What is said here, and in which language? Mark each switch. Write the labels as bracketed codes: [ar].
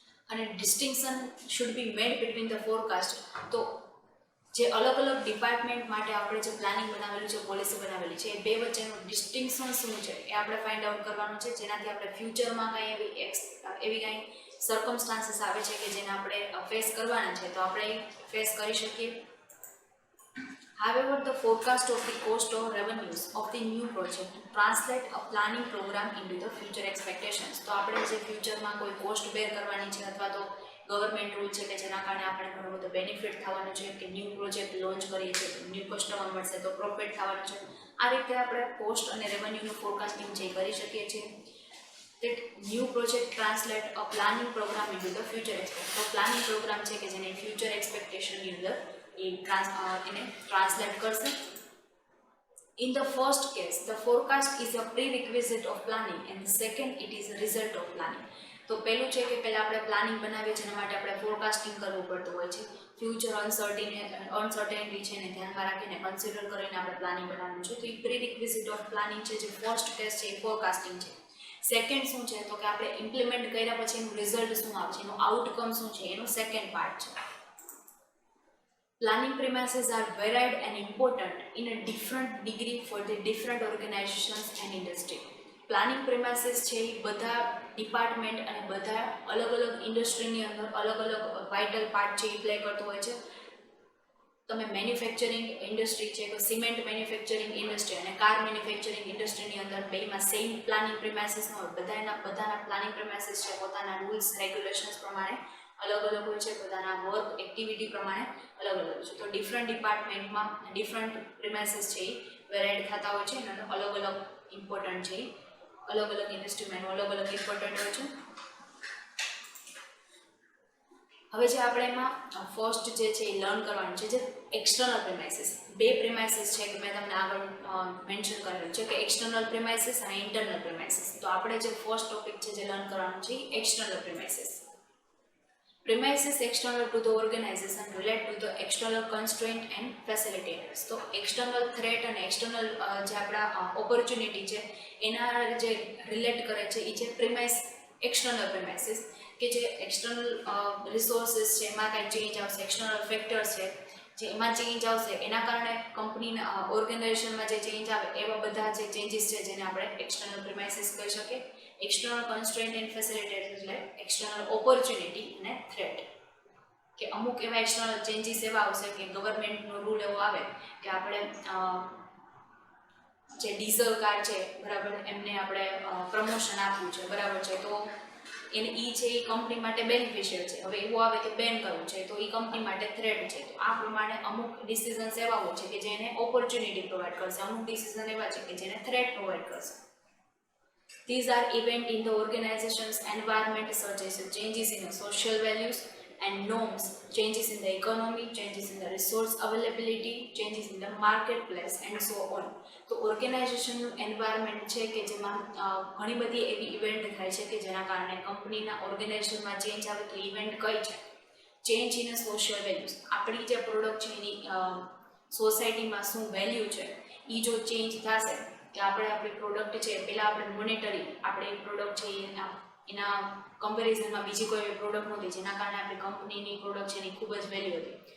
[gu] અને [en] Distinction should be made between the forecast. [gu] તો જે અલગ અલગ ડિપાર્ટમેન્ટ માટે આપણે જે પ્લાનિંગ બનાવેલું છે, પોલિસી બનાવેલી છે, એ બે વચ્ચેનું ડિસ્ટિંક્શન શું છે એ આપણે ફાઇન્ડ આઉટ કરવાનું છે. જેનાથી આપણે ફ્યુચરમાં કાંઈ એવી કાંઈ સર્કમસ્ટાન્સીસ આવે છે કે જેને આપણે ફેસ કરવાના છે તો આપણે ફેસ કરી શકીએ. [en] However, the forecast of the cost or revenues of the new project translate a planning program into the future expectations. [gu] તો આપણે જે ફ્યુચરમાં કોઈ કોસ્ટ બેર કરવાની છે અથવા તો ગવર્મેન્ટ રૂલ છે કે જેના કારણે આપણે ઘણો બધો બેનિફિટ થવાનું છે, કે ન્યૂ પ્રોજેક્ટ લોન્ચ કરીએ છીએ તો ન્યૂ કસ્ટમર મળશે તો પ્રોફિટ થવાનું છે. આ રીતે આપણે કોસ્ટ અને રેવન્યુનું ફોરકાસ્ટિંગ જે કરી શકીએ છીએ. [en] that new project translate a planning program into the future expectation. [gu] તો પ્લાનિંગ પ્રોગ્રામ છે કે જેને ફ્યુચર એક્સપેક્ટેશનની અંદર એને ટ્રાન્સલેટ કરશે. [en] In the first case, the forecast is a prerequisite of planning and the second it is a result of planning. તો [gu] તો પહેલું છે કે પહેલાં આપણે પ્લાનિંગ બનાવીએ જેના માટે આપણે ફોરકાસ્ટિંગ કરવું પડતું હોય છે. ફ્યુચર અનસર્ટેનિટી છે ને ધ્યાનમાં રાખીને કન્સિડર કરીને આપણે પ્લાનિંગ બનાવવાનું છે. તો એ પ્રીરિક્વિઝિટ ઓફ પ્લાનિંગ છે. જે ફર્સ્ટ ફેઝ છે એ ફોરકાસ્ટિંગ છે. સેકન્ડ શું છે તો કે આપણે ઇમ્પ્લિમેન્ટ કર્યા પછી એનું રિઝલ્ટ શું આવે છે, એનું આઉટકમ શું છે, એનું સેકન્ડ પાર્ટ છે. [en] Planning premises are varied and important in a different degree for the different organizations and industry. [gu] Planning પ્રેમાઇસીસ છે એ બધા ડિપાર્ટમેન્ટ અને બધા અલગ અલગ ઇન્ડસ્ટ્રીની અંદર અલગ અલગ વાઇટલ પાર્ટ છે એ પ્લે કરતો હોય છે. તમે મેન્યુફેક્ચરિંગ ઇન્ડસ્ટ્રી છે તો સિમેન્ટ મેન્યુફેક્ચરિંગ ઇન્ડસ્ટ્રી અને કાર મેન્યુફેક્ચરિંગ ઇન્ડસ્ટ્રીની અંદર બેમાં સેમ પ્લાનિંગ પ્રેમાઇસીસ ન હોય. બધાના પ્લાનિંગ પ્રેમાઇસીસ છે પોતાના રૂલ્સ રેગ્યુલેશન્સ પ્રમાણે અલગ અલગ હોય છે, બધાના વર્ક એક્ટિવિટી પ્રમાણે અલગ અલગ હોય છે. તો ડિફરન્ટ ડિપાર્ટમેન્ટમાં ડિફરન્ટ પ્રેમાઇસીસ છે એ વેરાઇડ થતા હોય છે અને અલગ અલગ ઇમ્પોર્ટન્ટ છે, અલગ અલગ ઇન્ડસ્ટ્રીમાં અલગ અલગ ઇમ્પોર્ટન્ટ હોય છે. હવે જે આપણે એમાં ફર્સ્ટ જે છે એ લર્ન કરવાનું છે જે એક્સટર્નલ પ્રેમાઇસીસ. બે પ્રેમાઇસીસ છે કે મેં તમને આગળ મેન્શન કરેલું છે કે એક્સટર્નલ પ્રેમાઇસીસ અને ઇન્ટરનલ પ્રેમાઇસીસ. તો આપણે જે ફર્સ્ટ ટોપિક છે જે લર્ન કરવાનું છે એ external પ્રેમાઇસીસ. [en] Premises external to the organization relate to the external constraint and facilitators. [gu] તો external threat અને external જે આપણા opportunity છે એના જે રિલેટ કરે છે એ છે પ્રીમાઇસ એક્સટર્નલ પ્રીમાઇસીસ કે જે એક્સટર્નલ રિસોર્સિસ છે એમાં કાંઈ ચેન્જ આવશે, એક્સટર્નલ ફેક્ટર્સ છે જે એમાં ચેન્જ આવશે એના કારણે કંપનીના ઓર્ગેનાઇઝેશનમાં જે ચેન્જ આવે એવા બધા જે ચેન્જીસ છે જેને આપણે એક્સટર્નલ પ્રીમાઇસીસ કહી શકીએ. [en] external constraint and facilitators [gu] એટલે એક્સટર્નલ ઓપોર્ચ્યુનિટી અને થ્રેટ કે અમુક એવા એક્સટર્નલ ચેન્જીસ એવા આવશે કે ગવર્મેન્ટનો રૂલ એવો આવે કે આપણે જે ડીઝલ કાર છે બરાબર એમને આપણે પ્રમોશન આપવું છે બરાબર છે તો એને છે એ કંપની માટે બેનિફિશિયલ છે. હવે એવું આવે કે બેન કરવું છે તો એ કંપની માટે થ્રેટ છે. તો આ પ્રમાણે અમુક ડિસિઝન્સ એવા હોય છે કે જેને ઓપોર્ચ્યુનિટી પ્રોવાઈડ કરશે, અમુક ડિસિઝન એવા છે કે જેને થ્રેટ પ્રોવાઈડ કરશે. [en] These are events in the organization's environment such as changes in the social values and norms, changes in the economy, changes in the resource availability, changes in the marketplace and so on. [gu] તો ઓર્ગેનાઇઝેશનનું environment છે કે જેમાં ઘણી બધી એવી event થાય છે કે જેના કારણે કંપનીના ઓર્ગેનાઇઝેશનમાં ચેન્જ આવે. તો ઇવેન્ટ કઈ છે? [en] Change in social values. [gu] આપણી જે પ્રોડક્ટ છે એની સોસાયટીમાં શું વેલ્યુ છે એ જો ચેન્જ થશે કે આપણે આપણી પ્રોડક્ટ છે પહેલાં આપણે મોનેટરી આપણે એ પ્રોડક્ટ છે એના કમ્પેરિઝનમાં બીજી કોઈ એવી પ્રોડક્ટ નહોતી જેના કારણે આપણી કંપનીની પ્રોડક્ટ છે એની ખૂબ જ વેલ્યુ હતી.